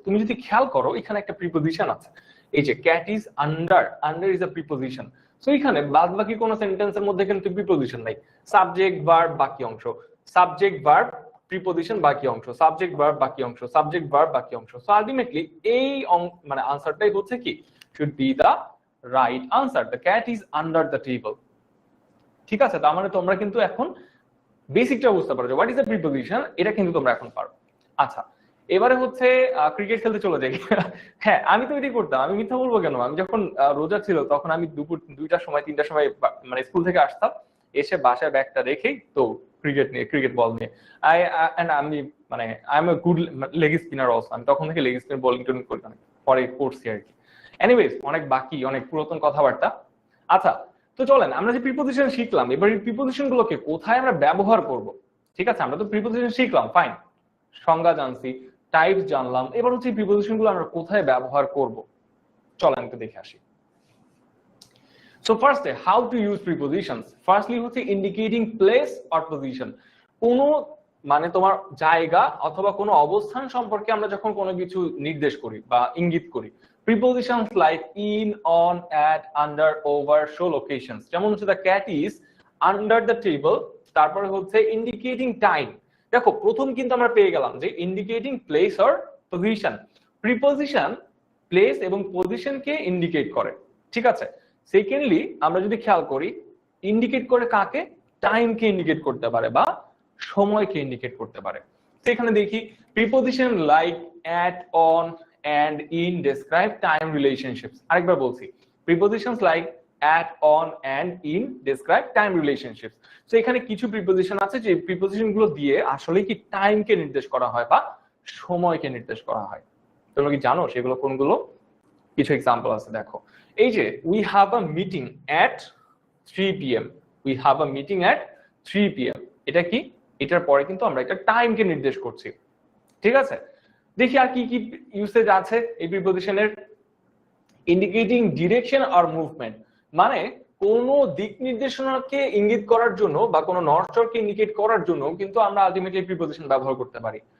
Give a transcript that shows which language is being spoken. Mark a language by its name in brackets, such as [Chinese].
[Bangla] তুমি যদি খেয়াল করো এখানে একটা প্রিপোজিশন আছে, এই যে [English] cat is under, under is a preposition। [Bangla] So এখানে বাদবাকি কোন সেন্টেন্সের মধ্যে কিন্তু প্রিপোজিশন নাই, সাবজেক্ট ভার্ব বাকি অংশ, সাবজেক্ট ভার্ব প্রিপোজিশন বাকি অংশ, সাবজেক্ট ভার্ব বাকি অংশ, সাবজেক্ট ভার্ব বাকি অংশ। সো আলটিমেটলি এই মানে আনসারটাই হচ্ছে কি [English] should be the right answer, the cat is under the table। [Bangla] ঠিক আছে, তার মানে তোমরা কিন্তু এখন বেসিকটা বুঝতে পারছো, [English] what is the preposition, [Bangla] এটা কিন্তু তোমরা এখন পারো। আচ্ছা, এবারে হচ্ছে ক্রিকেট খেলতে চলে যাই। হ্যাঁ, আমি তো এটাই করতাম, আমি মিথ্যা বলবো কেন, আমি যখন রোজা ছিল তখন আমি দুপুর 2টার সময় 3টার সময় মানে স্কুল থেকে আসতাম, এসে বাসায় ব্যাগটা রেখেই তো ক্রিকেট বল নিয়ে আমি মানে [English] I am a good leg spinner also, [Bangla] আমি তখন থেকে লেগ স্পিন বোলিং টোলিং করতাম, পরে করছি আর কি। এনিওয়েজ, অনেক বাকি, অনেক পুরাতন কথাবার্তা। আচ্ছা, তো চলেন আমরা যে প্রিপোজিশন শিখলাম, এবার এই প্রিপোজিশন গুলোকে কোথায় আমরা ব্যবহার করব। ঠিক আছে, আমরা তো প্রিপোজিশন শিখলাম, ফাইন, সংজ্ঞা জানছি, টাইপস জানলাম, এবার হচ্ছে প্রিপোজিশন গুলো আমরা কোথায় ব্যবহার করব, চলেন একটু দেখে আসি। সো ফার্স্টে [English] How to use prepositions. [Bangla] Firstly হচ্ছে [English] indicating place or position, [Bangla] কোন মানে তোমার জায়গা অথবা কোনো অবস্থান সম্পর্কে আমরা যখন কোনো কিছু নির্দেশ করি বা ইঙ্গিত করি। [English] Prepositions like in, on, at, under, over show locations। [Bangla] যেমন হচ্ছে [English] the cat is under the table, [Bangla] তারপরে হচ্ছে [English] indicating time। [Bangla] দেখো প্রথম কিন্তু আমরা পেয়ে গেলাম যে [English] indicating place or position। [Bangla] Preposition place এবং position কে ইন্ডিকেট করে, ঠিক আছে। সেকেন্ডলি আমরা যদি খেয়াল করি, ইন্ডিকেট করে কাকে? টাইম কে ইন্ডিকেট করতে পারে বা সময়কে ইন্ডিকেট করতে পারে। সেখানে দেখি [English] preposition like at, on and in describe time relationships। আরেকবার বলছি, prepositions like at, on and in describe time relationships। [Bangla] So এখানে কিছু প্রিপোজিশন আছে যে প্রিপোজিশন গুলো দিয়ে আসলে কি টাইম কে নির্দেশ করা হয় বা সময়কে নির্দেশ করা হয়। তোমরা কি জানো সেগুলো কোনগুলো? কিছু এক্সাম্পল আছে, দেখো এই যে [English] we have a meeting at 3 pm, we have a meeting at 3 pm, [Bangla] এটা কি? এটার পরে কিন্তু আমরা একটা টাইম কে নির্দেশ করছি, ঠিক আছে। দেখি আর কি কি ইউসেজ আছে এই প্রিপোজিশনের। ইন্ডিকেটিং ডিরেকশন অর মুভমেন্ট, মানে কোন দিক নির্দেশনাকে ইঙ্গিত করার জন্য বা কোন নর্থকে ইন্ডিকেট করার জন্য কিন্তু আমরা আলটিমেটলি প্রিপোজিশন ব্যবহার করতে পারি।